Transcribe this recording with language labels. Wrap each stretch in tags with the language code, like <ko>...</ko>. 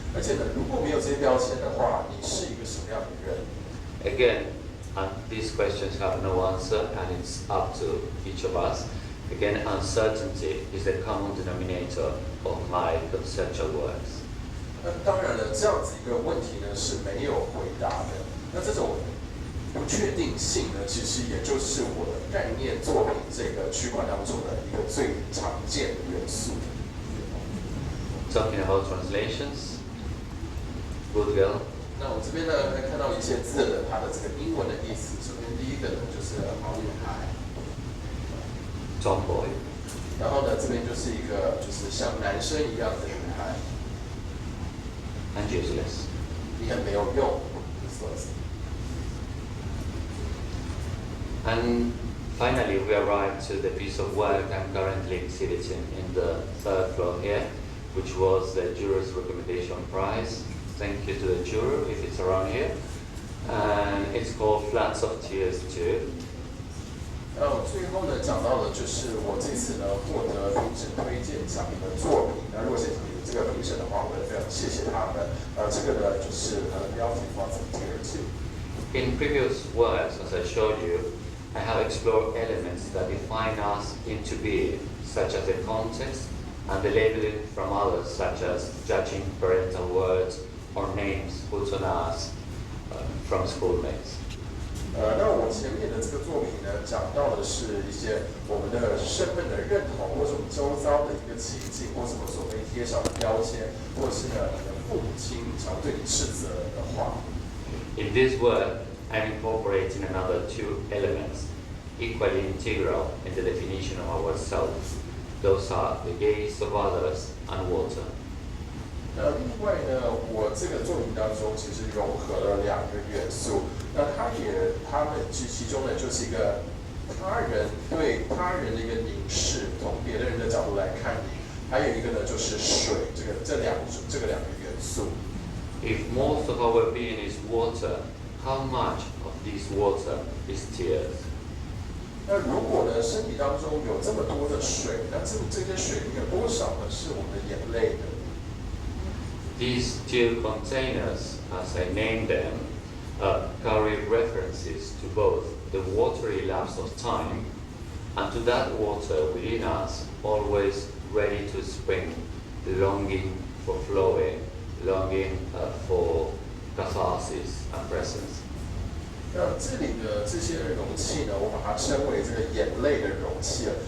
<zh>而且呢，如果没有这些标签的话，你是一个什么样的人</zh> <en>Again, these questions have no answer, and it's up to each of us. Again, uncertainty is the common denominator of my conceptual works.</en> <zh>那当然了，这样子一个问题呢是没有回答的。那这种不确定性呢，其实也就是我的概念作品这个区块当中的一个最常见的元素。</zh> <en>Talking about translations, good girl.</en> <zh>那我这边呢可以看到一些字的它的这个英文的意思。首先第一个呢就是好女孩</zh> <en>Tomboy.</en> <zh>然后呢这边就是一个就是像男生一样的女孩。</zh> <en>And useless.</en> <zh>你很没有用 useless.</zh> <en>And finally, we arrived to the piece of work I'm currently exhibiting in the third floor here, which was the juror's recommendation prize. Thank you to the juror if it's around here. And it's called Floods of Tears 2.</en> <zh>最后呢，讲到的就是我这次呢获得评审推荐奖的作品。那如果现场有这个评审的话，我也非常谢谢他们。这个呢就是它的标题 Floods of Tears 2。</zh> <en>In previous works, as I showed you, I have explored elements that define us into being, such as the context and the labeling from others, such as judging parental words or names put on us from schoolmates.</en> <zh>那我前面的这个作品呢，讲到的是一些我们的身份的认同，或者我们周遭的一个情境，或什么所被贴上的标签，或是呢你的父母亲常对你斥责的话。</zh> <en>In this work, I'm incorporating another two elements, equally integral in the definition of ourselves. Those are the gaze of others and water.</en> <zh>那另外呢，我这个作品当中其实融合了两个元素。那他们其中呢，就是一个他人对他人的一个凝视，从别的人的角度来看你；还有一个呢，就是水，这两个元素。</zh> <en>If most of our being is water, how much of this water is tears?</en> <zh>那如果呢，身体当中有这么多的水，那这些水里面有多少呢是我们的眼泪的？</zh> <en>These two containers, as I named them, carry references to both the watery lapse of time and to that water within us, always ready to spring, longing for flowing, longing for catharsis and presence.</en> <zh>那这里的这些容器呢，我把它称为这个眼泪的容器了。</zh>